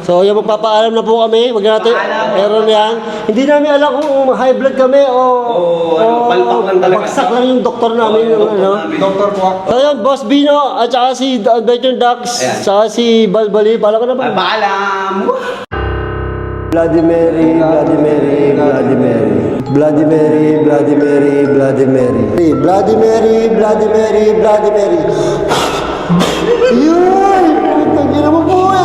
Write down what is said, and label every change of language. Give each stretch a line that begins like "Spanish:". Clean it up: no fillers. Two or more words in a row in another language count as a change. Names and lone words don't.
Filipino: So, yung magpapaalam na po kami, wag natin, error na yan. Hindi namin alam kung
English: high blood
Filipino: kami o palpak lang talaga. bagsak lang yung doktor namin. Doktor po. So, yun, Boss Bino, at saka si Adventure Ducks, saka si Balbali, pala ka na ba? Paalam!
English: Bloody Mary, Bloody Mary, Bloody Mary. Bloody Mary, Bloody Mary, Bloody Mary. Bloody Mary, Bloody Mary, Bloody Mary.
Filipino: Yun! Tangin na mo po!